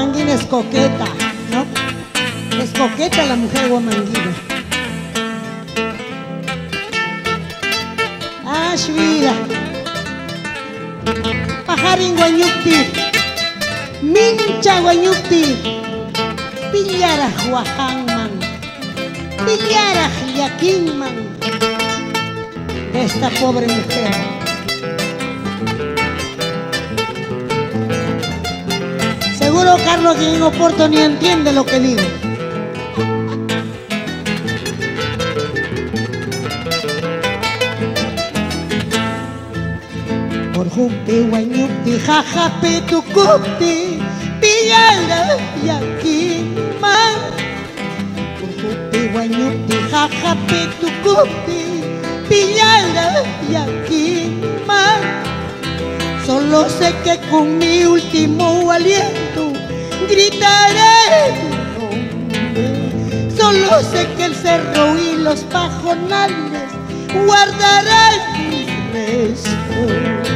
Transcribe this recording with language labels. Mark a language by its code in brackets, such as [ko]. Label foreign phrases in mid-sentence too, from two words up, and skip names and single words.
[es] es coqueta, ¿no? Es coqueta la mujer huamanguina. Vida. [qu] Pajarin guanyukti, mincha guanyukti, pillaraj huajanman, pillaraj yakinman [es] de esta pobre mujer. Seguro Carlos aquí en Oporto ni entiende lo que digo. [qu] Jupti guanyukti jajapi tukupti pillara yakiman. Jupti guanyukti jajapi tukupti pillara yakiman. [es] Solo sé que con mi último aliento gritaré tu nombre. Solo sé que el cerro y los pajonales guardarán mis restos.